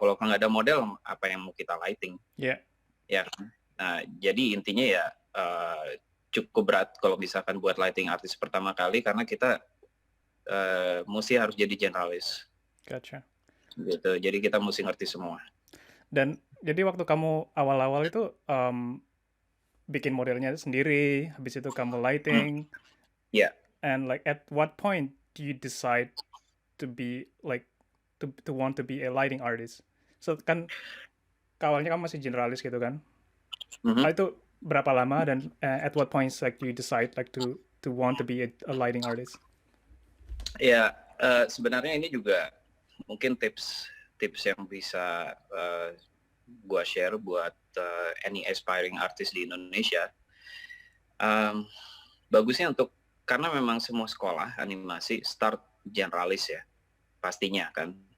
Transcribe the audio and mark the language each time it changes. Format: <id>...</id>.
<id>Kalau nggak ada model, apa yang mau kita lighting? Ya, nah jadi intinya ya cukup berat kalau misalkan buat lighting artist pertama kali karena kita mesti harus jadi generalis.</id> <en>Gotcha.</en> <id>Gitu, jadi kita mesti ngerti semua. Dan jadi waktu kamu awal-awal itu bikin modelnya sendiri, habis itu kamu lighting.</id> <en>And like at what point do you decide to be like to want to be a lighting artist?</en> <id>So kan awalnya kamu masih generalis gitu kan? Itu berapa lama dan</id> <en>at what points like you decide like to want to be a lighting artist?</en> <id>Ya, sebenarnya ini juga mungkin tips yang bisa gua share buat</id> <en>any aspiring artist</en> <id>di Indonesia. Bagusnya karena memang semua sekolah animasi start generalis ya, pastinya kan.</id>